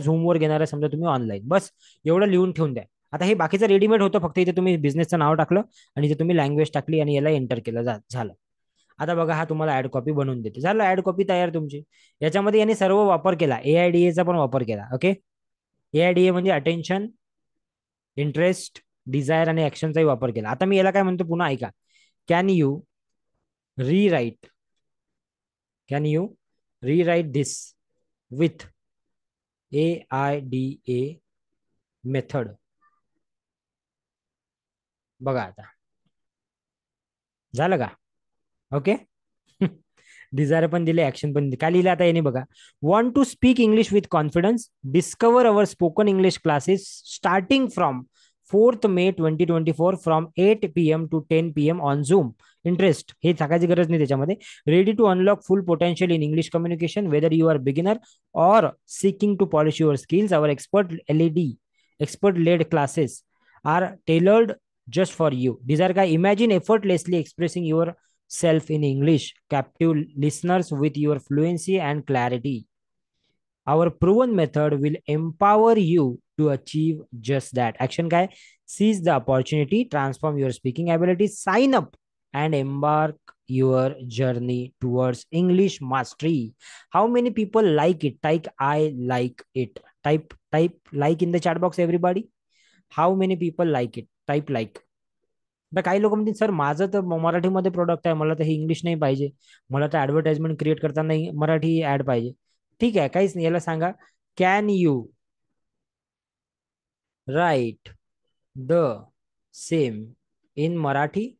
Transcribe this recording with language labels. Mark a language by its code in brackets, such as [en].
[mr] झूमवर घेणार आहे समजा तुम्ही, ऑनलाईन. बस एवढं लिहून ठेवून द्या. आता हे बाकीचं रेडीमेड होतं, फक्त इथे तुम्ही बिझनेसचं नाव टाकलं आणि इथे तुम्ही लँग्वेज टाकली आणि याला एंटर केलं, झालं. आता बघा, हा तुम्हाला ऍड कॉपी बनवून देते. झालं, ऍड कॉपी तयार तुमची. याच्यामध्ये यांनी सर्व वापर केला, AIDA चा पण वापर केला. ओके. AIDA म्हणजे अटेन्शन, इंटरेस्ट, डिझायर आणि ऍक्शनचाही वापर केला. आता मी याला काय म्हणतो पुन्हा ऐका. [en] Can you rewrite can you rewrite this with AIDA method? [mr] बघा आता, झालं का? ओके. डिझायर पण दिले, ऍक्शन पण दिले. काय लिहिलं आता याने बघा? [en] Want to speak English with confidence, discover our spoken English classes starting from 4th May 2024 from 8 PM to 10 PM on Zoom. [mr] Interest हे सांगायची गरज नाही त्याच्यामध्ये. [en] Ready to unlock full potential in English communication whether you are beginner or seeking to polish your skills. Our expert led classes are tailored just for you. Desire का imagine effortlessly expressing yourself in English, captive listeners with your fluency and clarity. Our proven method will empower you to achieve just that. Action काय? Seize the opportunity, transform your speaking abilities, sign up and embark your journey towards English mastery. How many people like it? Type I like it. Type like in the chat box everybody. How many people like it? Type like. [mr] आता काही लोक म्हणतील sir माझं तर मराठीमध्ये product आहे, मला तर हे इंग्लिश नाही पाहिजे, मला तर ऍडव्हर्टाइजमेंट क्रिएट करताना मराठी ऍड पाहिजे. ठीक आहे, काहीच नाही. याला सांगा [en] Can you write the same in Marathi.